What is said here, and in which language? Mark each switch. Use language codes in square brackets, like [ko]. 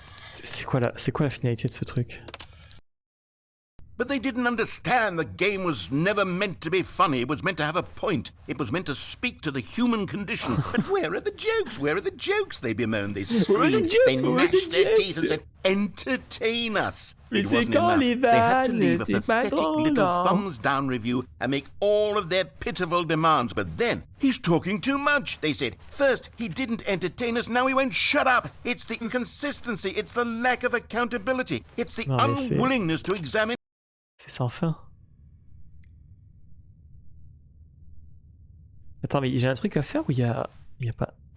[fr] C'est quoi la finalité de ce truc? [en] But they didn't understand the game was never meant to be funny. It was meant to have a point. It was meant to speak to the human condition. But where are the jokes? Where are the jokes? They bemoaned, they screamed, they gnashed their teeth and said, entertain us. It wasn't enough. They had to leave a pathetic little thumbs down review and make all of their pitiful demands. But then, he's talking too much, they said. First, he didn't entertain us, now he won't shut up. It's the inconsistency, it's the lack of accountability, it's the unwillingness to examine. [fr] C'est sans fin. Attends, mais j'ai un truc à faire ou il y a pas...